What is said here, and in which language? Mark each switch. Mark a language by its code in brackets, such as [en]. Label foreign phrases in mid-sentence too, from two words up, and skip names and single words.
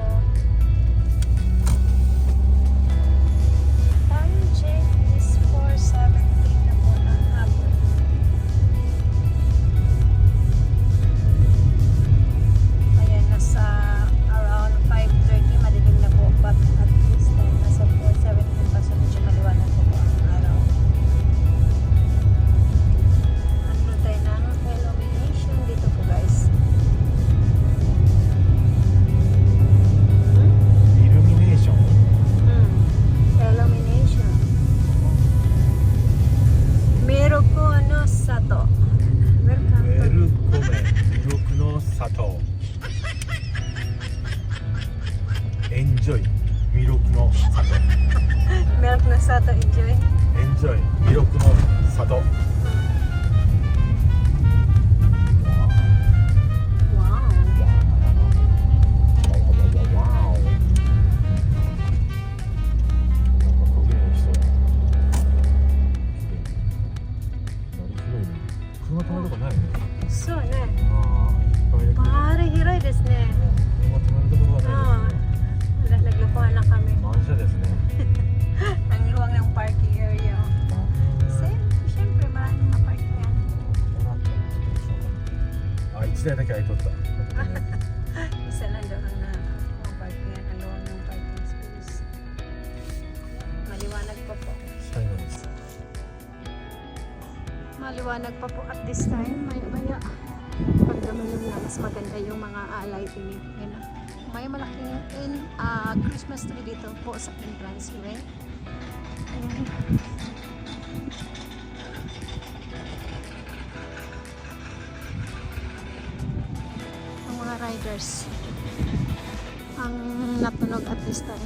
[tl] Is 4:17 na po ng hapon. Ayan, nasa around 5:30 madilim na po, [en] but at this time [tl] nasa 4:17 pa, so medyo maliwanag po po ang araw. Ano tayo ng illumination dito po guys. Illumination. Illumination. Mirokuno Sato. [en] Welcome to Mirokuno Sato. Enjoy Mirokuno Sato. Milk na Sato, enjoy. Enjoy Mirokuno Sato. Wow. Wow. [ja] なんか影の人。なるほどね。ですね。車止めるところがないですね。 [tl] Wala, naglukuhan na kami. [ja] 満車ですね。 [tl] Ang luwang ng [en] parking area. [tl] Siyempre, maraming maparkingan. [ja] あ、1台だけ空いとった。 [tl] Isa lang daw ang mga parkingan. Ang luwang ng [en] parking space. [tl] Maliwanag pa po. [ja] 最後です。 [tl] Maliwanag pa po [en] at this time. [tl] Maya-maya. Pag dumalim na, mas maganda yung mga lighting. Yan na. May malaking [en] Christmas tree [tl] dito po sa entrance way. Ayan. Ang mga riders ang natunog [en] at this time.